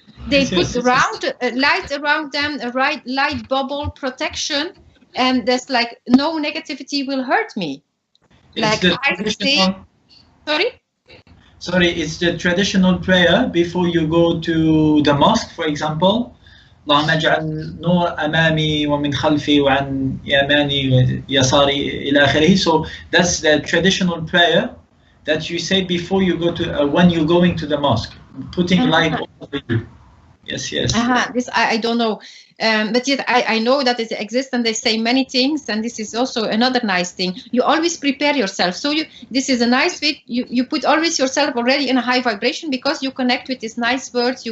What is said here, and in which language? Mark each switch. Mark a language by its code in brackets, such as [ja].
[en] They put light around them, a light bubble protection, and there's like no negativity will hurt me. Like I say, sorry, it's the traditional prayer before you go to the mosque, for example. [ar] اللهم اجعل نور أمامي ومن خلفي وعن يماني ويساري إلى آخره. [en] So that's the traditional prayer that you say before you go to when you're going to the mosque, putting light over you. Yes. This I don't know, but yet I know that it exists, and they say many things, and this is also another nice thing. You always prepare yourself. So this is a nice way. You put always yourself already in a high vibration because you connect with these nice words.